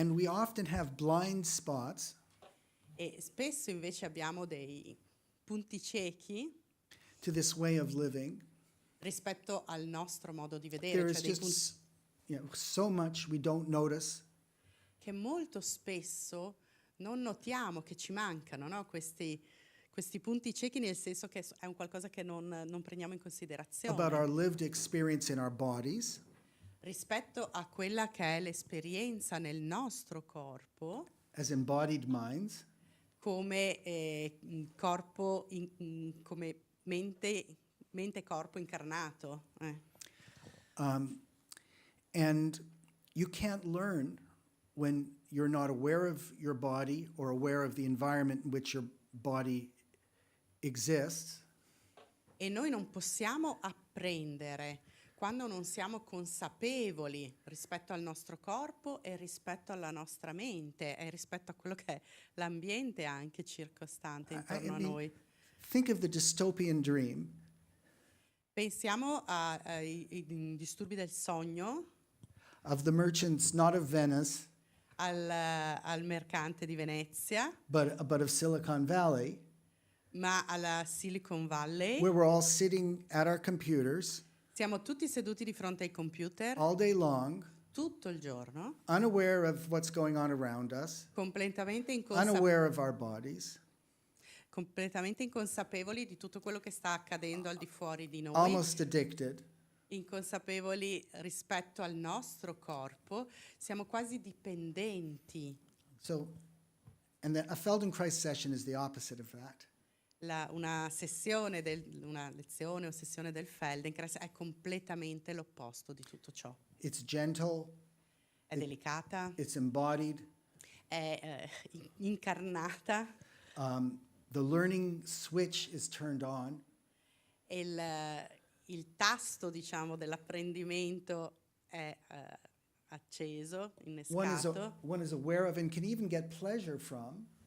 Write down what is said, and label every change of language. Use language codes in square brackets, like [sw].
[en] and we often have blind spots [it] E spesso invece abbiamo dei punti ciechi [en] to this way of living. [it] rispetto al nostro modo di [en] There [it] vedere, [en] is [it] cioè dei [en] just [it] punti [en] so much we don't notice. [it] che molto spesso non notiamo, che ci mancano, no? Questi punti ciechi, nel senso che è un qualcosa che non prendiamo in considerazione [en] About our lived experience in our bodies, [it] rispetto a quella che è l'esperienza nel nostro corpo [en] as embodied minds, [it] come corpo, come mente corpo incarnato. [en] and you can't learn when you're not aware of your body or aware of the environment in which your body exists. [it] E noi non possiamo apprendere quando non siamo consapevoli rispetto al nostro corpo e rispetto alla nostra mente e rispetto a quello che è l'ambiente anche circostante intorno a [en] mean, [it] noi. [en] think of the dystopian dream [it] Pensiamo ai disturbi del sogno, [en] of the merchants, not of Venice, [it] al mercante di Venezia, [en] but of Silicon Valley, [it] ma alla Silicon Valley. [en] where we're all sitting at our computers [it] Siamo tutti seduti di fronte ai computer [en] all day long, [it] tutto il giorno, [en] unaware of what's going on around us, [it] completamente [en] unaware of our bodies, [it] completamente inconsapevoli di tutto quello che sta accadendo al di fuori di noi, [en] almost addicted. [it] inconsapevoli rispetto al nostro corpo, siamo quasi dipendenti. [en] So, and a Feldenkrais session is the opposite of that. [it] Una lezione o sessione del Feldenkrais è completamente l'opposto di tutto ciò. [en] It's gentle, [it] È delicata, [en] it's embodied. [it] è incarnata, [en] The learning switch is turned on. [it] e il tasto, diciamo, dell'apprendimento è acceso, innescato. [en] One is aware of and can even get pleasure from.